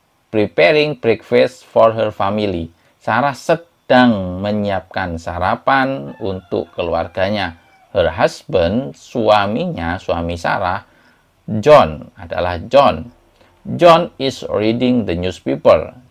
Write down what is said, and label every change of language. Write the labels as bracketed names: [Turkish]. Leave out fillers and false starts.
[English] Preparing breakfast for her family. [Indonesian] Sarah sedang menyiapkan sarapan untuk keluarganya. [English] Her husband, [Indonesian] suaminya, suami Sarah, John adalah John. [English] John is reading the newspaper.